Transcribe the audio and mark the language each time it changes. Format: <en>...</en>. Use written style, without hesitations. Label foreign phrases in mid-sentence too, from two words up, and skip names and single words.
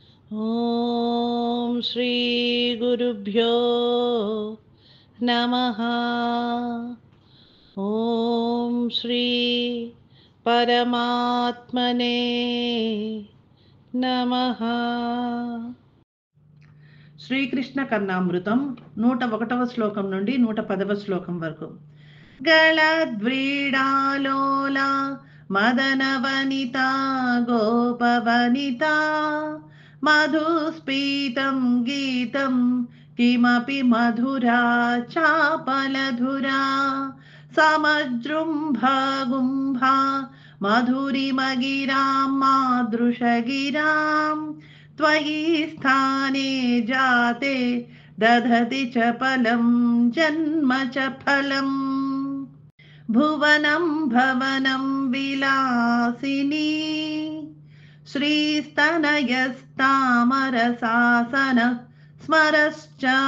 <sa>ॐ श्री गुरुभ्यो नमः। ॐ श्री परमात्मने नमः।</sa> <te>శ్రీకృష్ణ కర్ణామృతం 101వ శ్లోకం నుండి 110వ శ్లోకం వరకు.</te> <sa>గళద్వ్రీడాలోలా మదనవనిత గోపవనిత మధుస్ఫీతం గీతం కిమపి మధురా చాపలధురా సమజృంభగుంభా మధురిమగిరాం మాదృశగిరాం त्वयि स्थाने जाते दधति च फलं जन्म च फलम् भुवनं भवनं विलासिनी श्रीस्तनयस्तामरसासन स्मरश्च</sa>